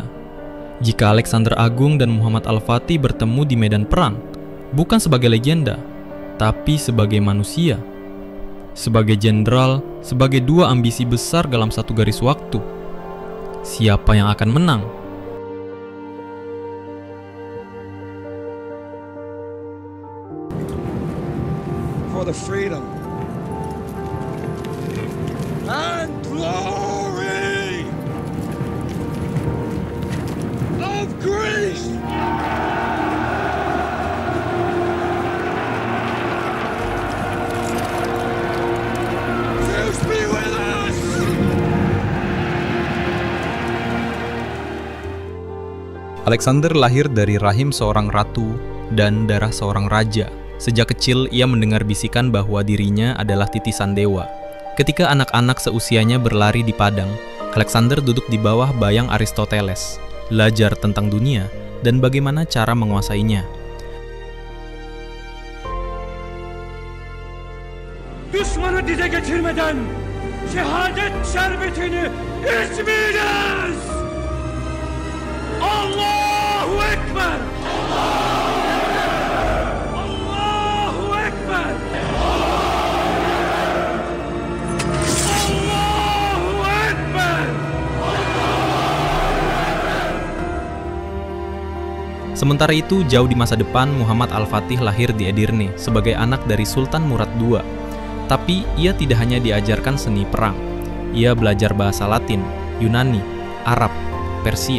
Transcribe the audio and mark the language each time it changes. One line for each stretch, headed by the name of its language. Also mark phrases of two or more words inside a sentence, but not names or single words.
Indonesian: Jika Alexander Agung dan Muhammad Al-Fatih bertemu di medan perang, bukan sebagai legenda, tapi sebagai manusia. Sebagai jenderal, sebagai dua ambisi besar dalam satu garis waktu. Siapa yang akan menang?
English: For the freedom and glory of Greece! Zeus be with us!
Indonesian: Alexander lahir dari rahim seorang ratu dan darah seorang raja. Sejak kecil, ia mendengar bisikan bahwa dirinya adalah titisan dewa. Ketika anak-anak seusianya berlari di padang, Alexander duduk di bawah bayang Aristoteles, belajar tentang dunia dan bagaimana cara menguasainya.
Turkish: Düşmanı dize geçirmeden şehadet şerbetini içmeyeceğiz!
Arabic: الله أكبر! الله أكبر! الله أكبر!
Indonesian: Sementara itu, jauh di masa depan, Muhammad Al-Fatih lahir di Edirne sebagai anak dari Sultan Murad II. Tapi ia tidak hanya diajarkan seni perang. Ia belajar bahasa Latin, Yunani, Arab, Persia.